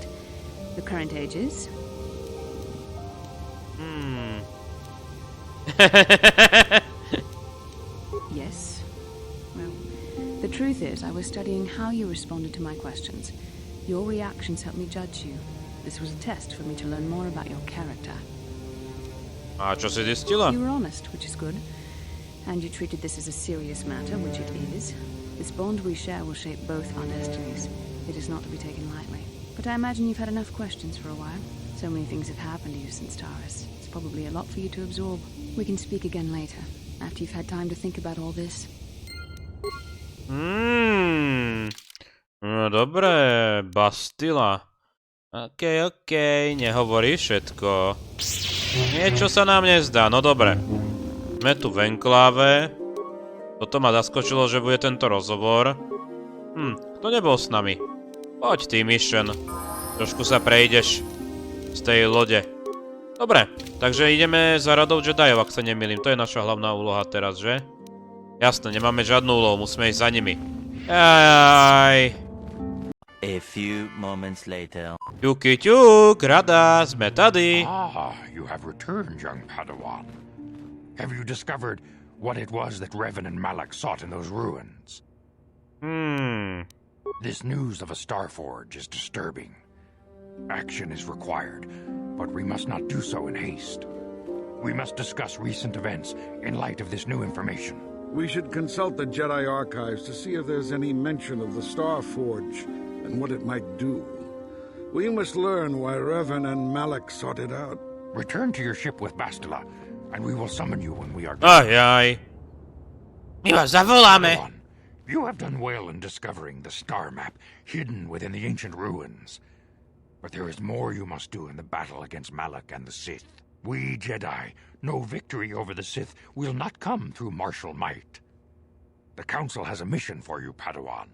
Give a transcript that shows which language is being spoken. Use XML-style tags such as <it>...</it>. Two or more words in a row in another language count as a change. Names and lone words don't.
<en>The current ages? Yes. Well, the truth is, I was studying how you responded to my questions. Your reactions helped me judge you. This was a test for me to learn more about your character.</en> <sk>A čo si zistila?</sk> <en>You were honest, which is good. And you treated this as a serious matter, which it is. This bond we share will shape both our destinies. It is not to be taken lightly. But I imagine you've had enough questions for a while. So many things have happened to you since Taurus. It's probably a lot for you to absorb. We can speak again later, after you've had time to think about all this.</en> <sk>No dobre, Bastilla. Okej, nehovorí všetko. Niečo sa nám nezdá, no dobre. Sme tu v enkláve. Toto ma zaskočilo, že bude tento rozhovor. Kto nebol s nami? Poď ty, Mission. Trošku sa prejdeš z tej lode. Dobre, takže ideme za Radou Jediov, ak sa nemýlim. To je naša hlavná úloha teraz, že? Jasné, nemáme žiadnu úlohu, musíme ísť za nimi.</sk> <en>A few moments later.</en> <sk>Ťuk, Rada, sme tady.</sk> <en>Ah, you have returned, young Padawan. Have you discovered what it was that Revan and Malak sought in those ruins? This news of a Starforge is disturbing. Action is required, but we must not do so in haste. We must discuss recent events in light of this new information. We should consult the Jedi archives to see if there's any mention of the Starforge and what it might do. We must learn why Revan and Malak sought it out. Return to your ship with Bastilla, and we will summon you when we are done.</en> <sk>My vás zavoláme.</sk> <en>You have done well in discovering the star map hidden within the ancient ruins. But there is more you must do in the battle against Malak and the Sith. We Jedi know victory over the Sith will not come through martial might. The Council has a mission for you, Padawan.</en>